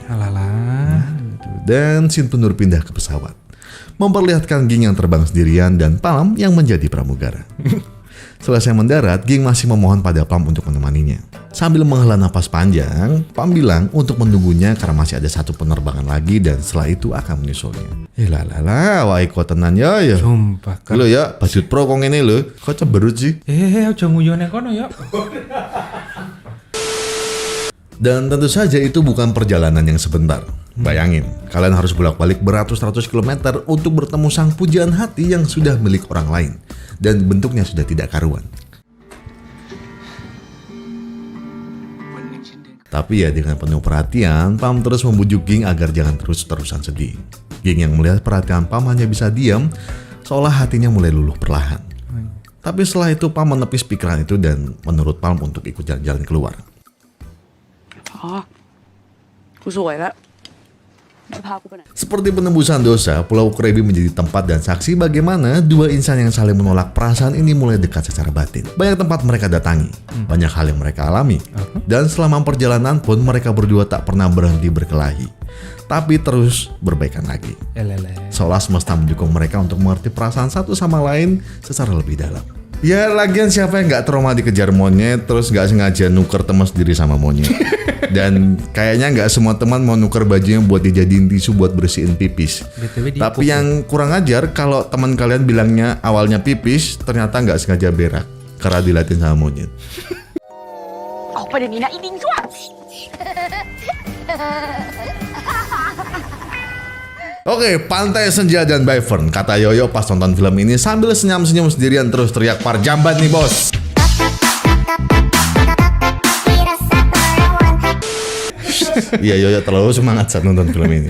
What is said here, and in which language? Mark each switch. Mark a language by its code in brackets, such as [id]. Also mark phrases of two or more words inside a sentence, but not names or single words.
[id] Dan scene pun pindah ke pesawat, memperlihatkan Ging yang terbang sendirian dan Pam yang menjadi pramugara. Selesai mendarat, Ging masih memohon pada Pam untuk menemaninya. Sambil menghela napas panjang, Pam bilang untuk menunggunya karena masih ada satu penerbangan lagi dan setelah itu akan menyusulnya. [jv] Wah iko tenan ya. [id] Sumpah kan. [jv] Lo ya, Basut Pro kok ngene lho. [id] Kok cemberut sih? [jv] Aja nguyone kono ya. [id] Dan tentu saja itu bukan perjalanan yang sebentar. Bayangin, kalian harus bolak-balik beratus-ratus kilometer untuk bertemu sang pujaan hati yang sudah milik orang lain. Dan bentuknya sudah tidak karuan. Tapi ya dengan penuh perhatian, Pam terus membujuk Ging agar jangan terus-terusan sedih. Ging yang melihat perhatian Pam hanya bisa diam, seolah hatinya mulai luluh perlahan. Tapi setelah itu Pam menepis pikiran itu dan menurut Pam untuk ikut jalan-jalan keluar. [th] กูสวยแล้ว จะพากูไปไหน [id] Seperti penembusan dosa, Pulau Krabi menjadi tempat dan saksi bagaimana dua insan yang saling menolak perasaan ini mulai dekat secara batin. Banyak tempat mereka datangi, banyak hal yang mereka alami. Dan selama perjalanan pun mereka berdua tak pernah berhenti berkelahi, tapi terus berbaikan lagi. Seolah semesta mendukung mereka untuk mengerti perasaan satu sama lain secara lebih dalam. Ya lagian siapa yang gak trauma dikejar monyet terus gak sengaja nuker teman sendiri sama monyet. Dan kayaknya gak semua teman mau nuker bajunya buat dijadiin tisu buat bersihin pipis. Tapi yang kurang ajar kalau teman kalian bilangnya awalnya pipis ternyata gak sengaja berak karena dilatih sama monyet. [th] ออกไปเดี๋ยวนี้นะอีดิงชั่ว [id] Oke, Pantai Senja dan Bifern, kata Yoyo pas nonton film ini sambil senyum-senyum sendirian terus teriak Parjamban nih bos. Iya Yoyo terlalu semangat saat nonton film ini.